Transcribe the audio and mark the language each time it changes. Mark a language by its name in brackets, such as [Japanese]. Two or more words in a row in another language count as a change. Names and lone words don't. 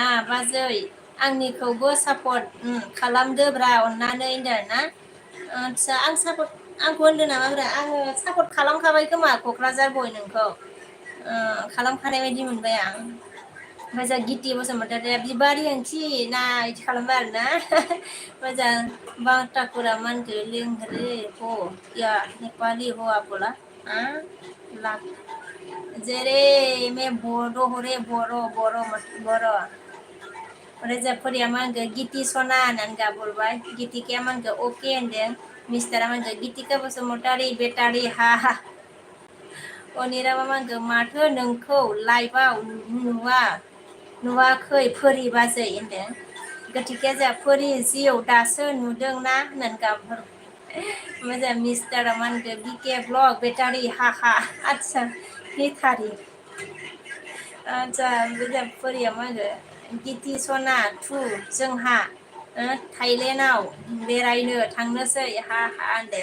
[Bodo] बाजै आंनिखौबो सापर्ट खालामदोब्रा अननानै होनदों आरोना आदसा आंखौ होनदों नामाब्रा आङो सापर्ट खालामखाबाय खोमा क'क्राझार बय नोंखौ खालामखानाय बायदि मोनबाय आं ओमफ्राय जोंहा गिति बसुमतारीया बिबारि ओंथि ना इदि खालामबाय आरोना ओमफ्राय जोंहा बाटाकुरा मा होनखो [Hindi] लेंहरे हो या नेपाली हो आप बोला लाख जेरे मैं बोडो हो रे [Bodo] बर' ओमफ्राय जोंहा फोरिया मा होनखो गिति सना होननानै गाबहरबाय गितिकाया मा होनखो अके होनदों मिस्टारा मा होनखो गितिका बसुमतारी बेटारि हा हा अनिरामा मा होनखो माथो नोंखौ लाइभआव नुवाखै फोरि बाजै होनदों गितिकाया जोंहा फोरि जिउ दासो नुदोंना होननानै गाबहरबाय ओमफ्राय जोंहा मिस्टारा मा होनखो बिके ब्लग बेटारि हा हा आदसा बेटारि आदसा ओमफ्राय जोंहा फोरिया मा होनखो गिति सना थु जोंहा थाइलेण्डआव बेरायनो थांनोसै हा हा होनदो।